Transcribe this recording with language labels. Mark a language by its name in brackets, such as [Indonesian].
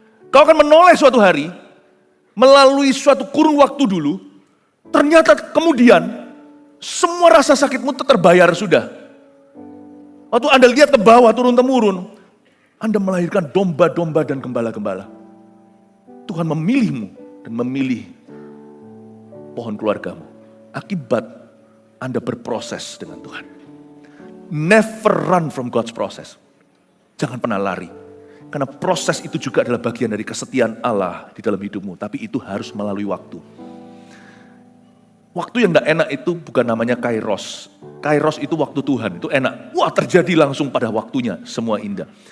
[Indonesian] Kau akan menoleh suatu hari, melalui suatu kurun waktu dulu, ternyata kemudian semua rasa sakitmu terbayar sudah. Waktu Anda lihat ke bawah turun-temurun, Anda melahirkan domba-domba dan gembala-gembala. Tuhan memilihmu dan memilih pohon keluargamu. Akibat Anda berproses dengan Tuhan. [English] Never run from God's process. [Indonesian] Jangan pernah lari. Karena proses itu juga adalah bagian dari kesetiaan Allah di dalam hidupmu. Tapi itu harus melalui waktu. Waktu yang gak enak itu bukan namanya kairos. Kairos itu waktu Tuhan, itu enak. Wah, terjadi langsung pada waktunya, semua indah.